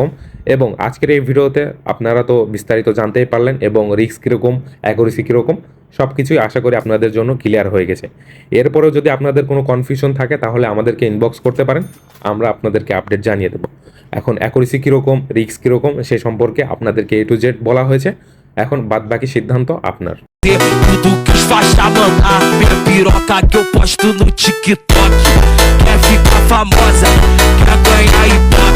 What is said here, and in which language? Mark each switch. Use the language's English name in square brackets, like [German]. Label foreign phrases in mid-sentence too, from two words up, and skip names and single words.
[Bangla] এবং আজকের এই ভিডিওতে আপনারা তো বিস্তারিত জানতেই পারলেন, এবং রিস্ক কীরকম, অ্যাকুরেসি কীরকম, সব কিছুই আশা করি আপনাদের জন্য ক্লিয়ার হয়ে গেছে। এরপরেও যদি আপনাদের কোনো কনফিউশন থাকে, তাহলে আমাদেরকে ইনবক্স করতে পারেন, আমরা আপনাদেরকে আপডেট জানিয়ে দেবো। এখন অ্যাকুরেসি কীরকম, রিস্ক কীরকম, সে সম্পর্কে আপনাদেরকে [English] A to Z [Bangla] বলা হয়েছে। এখন বাদবাকি সিদ্ধান্ত আপনার। [Portuguese] Tudo que os faixa mandar, minha piroca que eu posto no TikTok. Quer ficar famosa, quer ganhar e